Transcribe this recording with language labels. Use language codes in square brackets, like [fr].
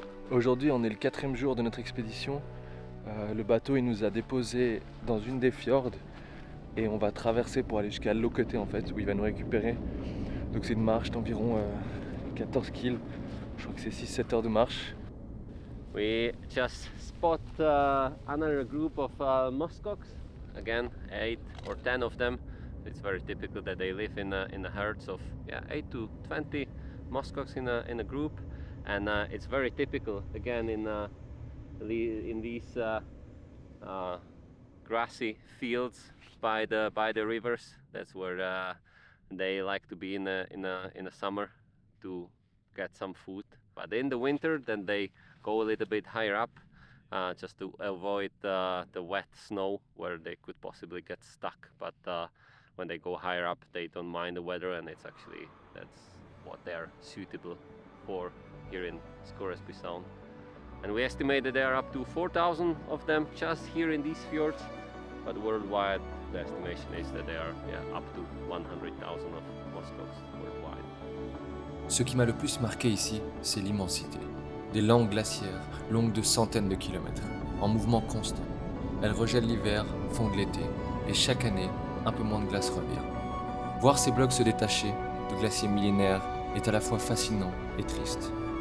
[fr] Aujourd'hui, on est le 4e jour de notre expédition. Le bateau il nous a déposés dans une des fjords et on va traverser pour aller jusqu'à l'autre côté en fait, où il va nous récupérer. Donc c'est une marche d'environ 14 km. Je crois que c'est 6-7 heures de marche. [en] We just spot another group of muskox, again 8 or 10 of them. It's very typical that they live in the herds of 8 to 20 muskox in a group, and it's very typical again in these grassy fields by the rivers. That's where they like to be in the summer to get some food. But in the winter, then they go a little bit higher up, just to avoid the wet snow where they could possibly get stuck. But when they go higher up, they don't mind the weather, and that's what they're suitable for here in Scoresby Sound. And we estimate that there are up to 4,000 of them just here in these fjords, but worldwide the estimation is that there are up to 100,000 of muskox worldwide. [fr] Ce qui m'a le plus marqué ici, c'est l'immensité. Des langues glaciaires, longues de centaines de kilomètres, en mouvement constant. Elles regèlent l'hiver, fondent l'été, et chaque année, un peu moins de glace revient. Voir ces blocs se détacher de glaciers millénaires est à la fois fascinant et triste.